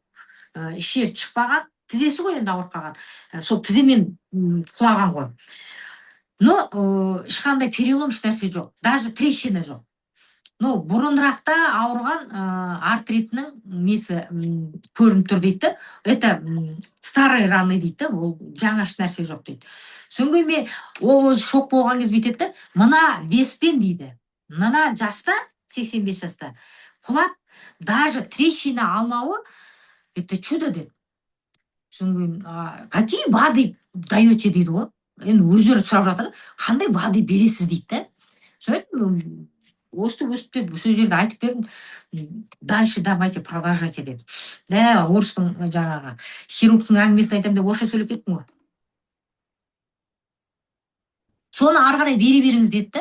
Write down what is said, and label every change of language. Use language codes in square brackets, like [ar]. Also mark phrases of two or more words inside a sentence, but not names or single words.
[kk] Еш жері шықпаған, тізесі ғой енді ауырып қалған. Сол тіземен құлаған ғой. Но ешқандай перелом, еш нәрсе жоқ. [ru] Даже трещина жоқ. [kk] Но бұрынырақта ауырған артритінің несі көрініп тұр дейді. [ru] Это старый раны [kk] дейді, ол жаңа еш нәрсе жоқ дейді. Соңғы мен ол өзі шок болған кез бүйтеді, мына веспен дейді. Мына жаста, 85 жаста құлап, [ru] даже трещина [kk] алмауы, [ru] это чудо деді. [kk] Соңғы [ru] какие БАДы даете [kk] дейді ғой. Енді өздері сұрап жатыр, қандай БАДы бересіз дейді. Соны өстіп деп сол жерде айтып бердім. [ru] Дальше давайте продолжайте [kk] деді. Орыстың жаңағы хирургтың әңгімесін айтамын деп орысша сөйлеп кеттім ғой. Соны ары қарай бере беріңіз деді.